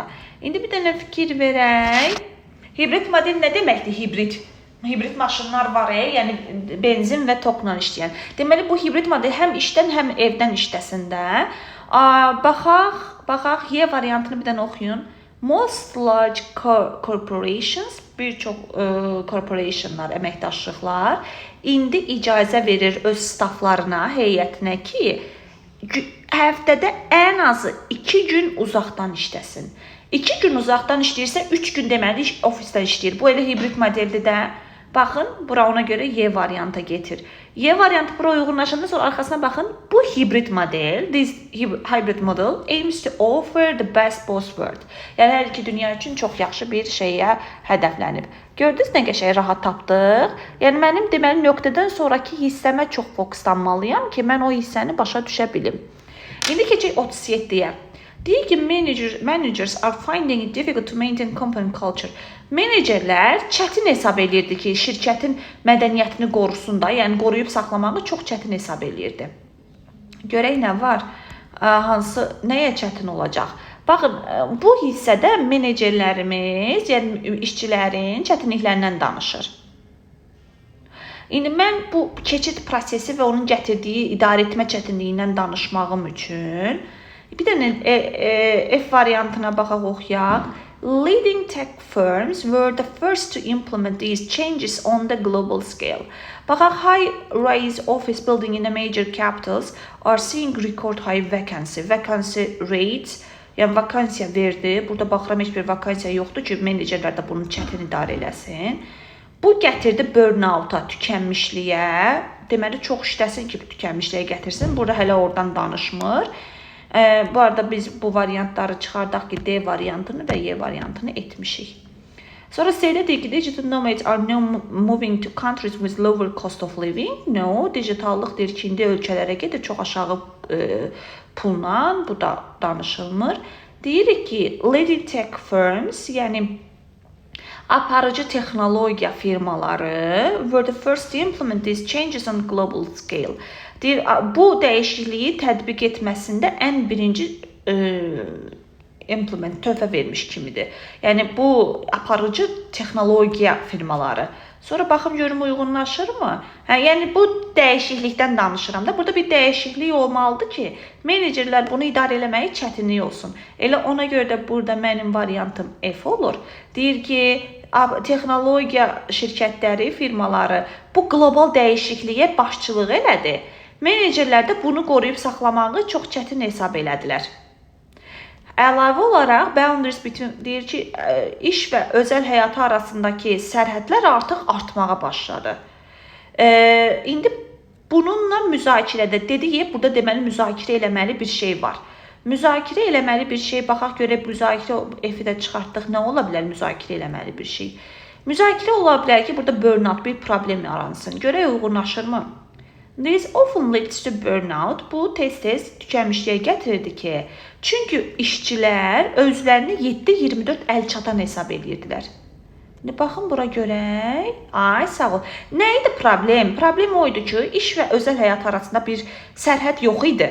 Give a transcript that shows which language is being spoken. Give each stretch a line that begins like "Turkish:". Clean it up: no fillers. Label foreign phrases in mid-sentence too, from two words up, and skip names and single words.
Azerbaijani: İndi bir dənə fikir verək. Hibrid model nə deməkdir hibrid? Hibrid maşınlar var, yəni benzin və tokla işləyən. Deməli bu hibrid model həm işdən, həm evdən işləsin də. Baxaq, Y variantını bir dənə oxuyun.
English: Most large corporations,
Azerbaijani: bir çox corporationlar, əməkdaşlıqlar indi icazə verir öz staflarına, heyətinə ki, həftədə ən azı 2 gün uzaqdan işləsin. 2 gün uzaqdan işləyirsə, 3 gün deməli ofisdən işləyir. Bu elə hibrid modeldir də. Baxın, bura ona görə Y variantı getir. Y variantı bura uyğunlaşanda sonra arxasına baxın. Bu hibrid model,
English: this hybrid model aims to offer the best both worlds.
Azerbaijani: Yəni hər iki dünya üçün çox yaxşı bir şeyə hədəflənib. Gördünüz nə qəşəng rahat tapdıq? Yəni mənim deməli nöqtədən sonraki hissəmə çox fokuslanmalıyam ki, mən o hissəni başa düşə bilim. İndi keçək 37-yə. Deyir ki,
English: managers are finding it difficult to maintain company culture.
Azerbaijani: Menecerlər çətin hesab edirdi ki, şirkətin mədəniyyətini qorusun da, yəni qoruyub saxlamağı çox çətin hesab edirdi. Görək nə var, nəyə çətin olacaq? Baxın, bu hissədə menecerlərimiz, yəni işçilərin çətinliklərindən danışır. İndi mən bu keçid prosesi və onun gətirdiyi idarə etmə çətinliyindən danışmağım üçün bir dənə F variantına baxaq, oxuyaq.
English: Leading tech firms were the first to implement these changes on the global scale. Baxaq, high-rise office building in the major capitals are seeing record high vacancy rates.
Azerbaijani: Yəni vakansiya verdi. Burada baxıram heç bir vakansiya yoxdur ki, menecerlər də bunu çətin idarə eləsin. Bu gətirdi burnout-a, tükənmişliyə. Deməli çox işləsin ki, tükənmişliyə gətirsin. Burada hələ oradan danışmır. Bu arada biz bu variantları çıxardaq ki, D variantını və Y variantını etmişik. Sonra C-də deyir ki,
English: digital nomads are now moving to countries with lower cost of living. No,
Azerbaijani: digitallıq deyir ki, indi ölkələrə gedir çox aşağı pulla, bu da danışılmır. Deyirik ki,
English: leading tech firms,
Azerbaijani: yəni aparıcı texnologiya firmaları
English: were the first to implement these changes on global scale.
Azerbaijani: Deyir, bu dəyişikliyi tətbiq etməsində ən birinci töhfə vermiş kimidir. Yəni bu aparıcı texnologiya firmaları. Sonra baxım görüm uyğunlaşırmı? Yəni bu dəyişiklikdən danışıram da. Burada bir dəyişiklik olmalıdır ki, menecerlər bunu idarə eləməyi çətinlik olsun. Elə ona görə də burada mənim variantım F olur. Deyir ki, texnologiya şirkətləri, firmaları bu qlobal dəyişikliyə başçılıq elədi. Menecerlər də bunu qoruyub saxlamağı çox çətin hesab elədilər. Əlavə olaraq,
English: boundaries between
Azerbaijani: deyir ki, iş və özəl həyatı arasındakı sərhədlər artıq artmağa başladı. İndi bununla müzakirədə dedik, burada deməli müzakirə eləməli bir şey var. Müzakirə eləməli bir şey, baxaq görək müzakirə F-də çıxartdıq, nə ola bilər müzakirə eləməli bir şey? Müzakirə ola bilər ki, burada burnout bir problem yaransın. Görək uyğunlaşırmı?
English: This often leads to burnout.
Azerbaijani: Bu tez-tez tükənmişliyə gətirirdi ki, çünki işçilər özlərini 7-24 əl çatan hesab edirdilər. Baxın bura görək. Ay sağ ol. Nə idi problem? Problem o idi ki, iş və özəl həyat arasında bir sərhəd yox idi.